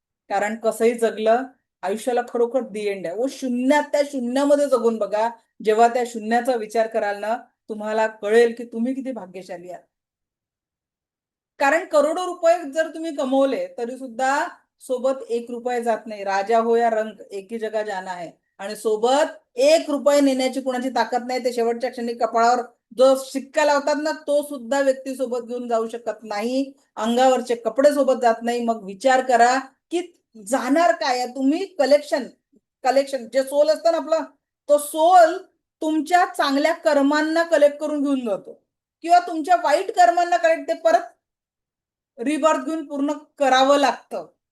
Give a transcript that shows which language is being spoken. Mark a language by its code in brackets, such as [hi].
[mr] कारण कसंही जगलं, आयुष्याला खरोखर दी एंड आहे. शून्यात त्या शून्यामध्ये जगून बघा. जेव्हा त्या शून्याचा विचार कराल ना, तुम्हाला कळेल की तुम्ही किती भाग्यशाली आहात. कारण करोडो रुपये जर तुम्ही कमवले तरी सुद्धा सोबत 1 रुपया जात नाही. [hi] राजा हो या रंक, एक ही जगह जाना है. [mr] आणि सोबत 1 रुपया नेण्याची कुणाची ताकद नाही. ते शेवटच्या क्षणी कपाळावर जो शिक्का लावतात ना, तो सुद्धा व्यक्ती सोबत घेऊन जाऊ शकत नाही. अंगावरचे कपडे सोबत जात नाही. मग विचार करा की जाणार काय? तुम्ही कलेक्शन कलेक्शन जे सोल असतं ना आपलं, तो सोल तुमच्या चांगल्या कर्मांना कलेक्ट करून घेऊन जातो किंवा तुमच्या वाईट कर्मांना कलेक्ट ते परत रिबर्थ घेऊन पूर्ण करावं लागतं.